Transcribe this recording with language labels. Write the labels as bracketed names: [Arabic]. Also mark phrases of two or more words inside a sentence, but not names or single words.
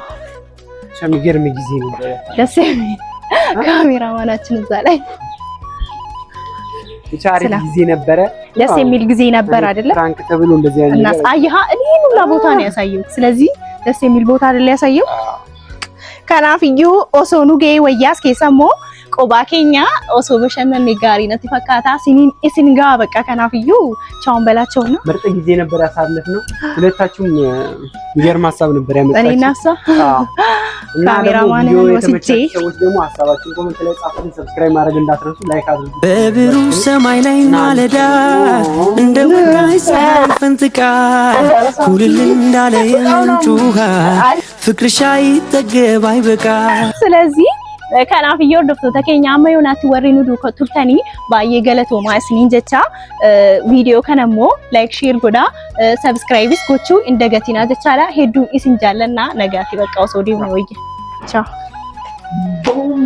[Amharic] ሸሚገርም ጊዜ ነው ደስ የሚል ካሜራማናችን እዛ ላይ ቻሪ ጊዜ ነበረ ደስ የሚል ጊዜ ነበር አይደለ ፍራንክ ተብሎ እንደዚህ አይነት እና አየሃ እኔ ሁላ ቦታ ነው ያሳየው ስለዚህ ደስ የሚል ቦታ አይደለ ያሳየው [Oromo] kanaafiyyu osoo nu ga'ee wayyaas keessammoo qobaa keenya osoo bashannanne gaarii natti fakkaata isin gaa [Amharic] በቃ kanaafiyyu ቻውን በላቸው ነው ምርጥ ጊዜ ነበር ያሳለፍነው ሁለታችሁም የሚገርም ሐሳብ ነበር ያመጣችሁ እኔና እሷ ካሜራማን ወስጄ ሰዎች ደግሞ ሐሳባችሁን ኮሜንት ላይ ጻፉልን ሰብስክራይብ ማድረግ እንዳትረሱ ላይክ አድርጉ በብሩህ ሰማይ ላይ ማለዳ እንደ ወራይ ሰንፍንጥቃ ኩልል እንዳለ የምንጩ ውሃ ፍቅርሽ አይጠገብ አይበቃ [Oromo] ስለዚህ kanaafiyyu hordoftoota keenya amma yoonaatti warri nu duuka turtanii baay'ee galatoomaa isiniin jecha viidiyoo kana immoo [English] like share [Oromo] godhaa subscribe gochuu hin dagatinaa jechaadha hedduun isin jaallanna nagaatti bakka osoo deemne wayya ciao